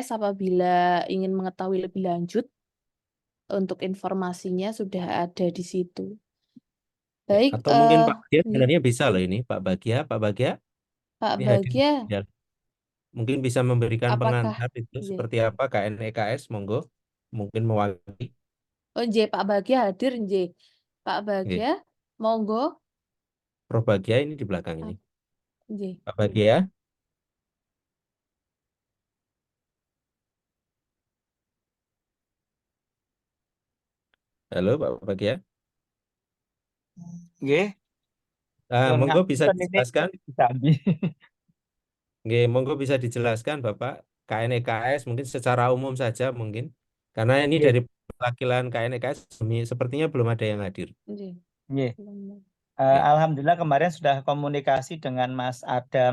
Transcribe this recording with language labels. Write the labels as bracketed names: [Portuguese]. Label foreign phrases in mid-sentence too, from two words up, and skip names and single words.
[Indonesian] Apabila ingin mengetahui lebih lanjut, untuk informasinya sudah ada di situ. Baik. Atau mungkin Pak Bagia sebenarnya bisa loh ini, Pak Bagia. Pak Bagia, Mungkin bisa memberikan Apakah pengantar itu Nggih. seperti apa KNEKS, monggo. Mungkin mewakili. Oh nggih, Pak Bagia hadir nggih. Pak Nggih. Bagia, monggo. Prof Bagia ini di belakang ini. Nggih. Pak Bagia, halo Pak Bagia. Nggih, nyuwun Monggo bisa ngapunten ini dijelaskan. Jambi. Nggih, monggo bisa dijelaskan Bapak KNEKS mungkin secara umum saja mungkin. Karena ini Nggih, dari perwakilan KNEKS sepertinya belum ada yang hadir. Nggih. nggih. Nggih. Alhamdulillah kemarin sudah komunikasi dengan Mas Adam